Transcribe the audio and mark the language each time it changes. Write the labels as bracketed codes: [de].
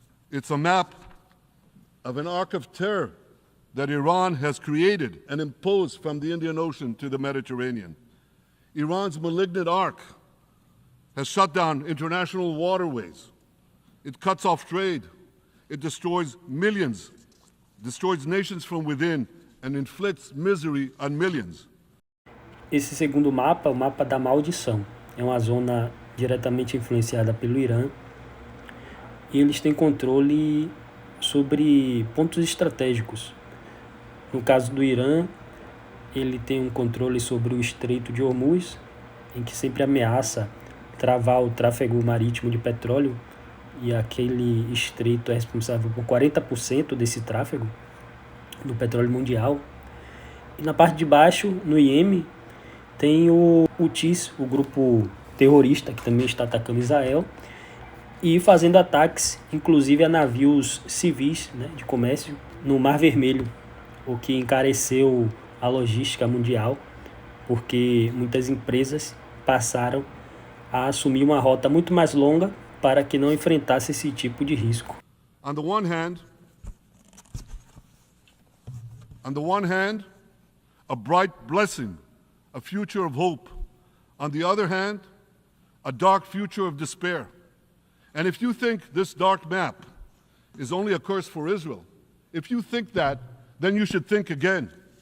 [en] It's a map of an arc of terror that Iran has created and imposed from the Indian Ocean to the Mediterranean. Iran's malignant arc has shut down international waterways. It cuts off trade. It destroys millions, destroys nations from within, and inflicts misery on millions. [pt] Esse segundo mapa, o mapa da maldição, é uma zona diretamente influenciada pelo Irã, e eles têm controle sobre pontos estratégicos. No caso do Irã, ele tem um controle sobre o Estreito de Hormuz, em que sempre ameaça travar o tráfego marítimo de petróleo, e aquele estreito é responsável por 40% desse tráfego do petróleo mundial. E na parte de baixo, no Iêmen, tem o Houthis, o grupo terrorista que também está atacando Israel e fazendo ataques, inclusive a navios civis, né, de comércio no Mar Vermelho, o que encareceu a logística mundial, porque muitas empresas passaram a assumir uma rota muito mais longa para que não enfrentasse esse tipo de risco. [en] On the one hand, a bright blessing, a future of hope. On the other hand, a dark future of despair. And if you think this dark map is only a curse for Israel, if you think that, then you should think again.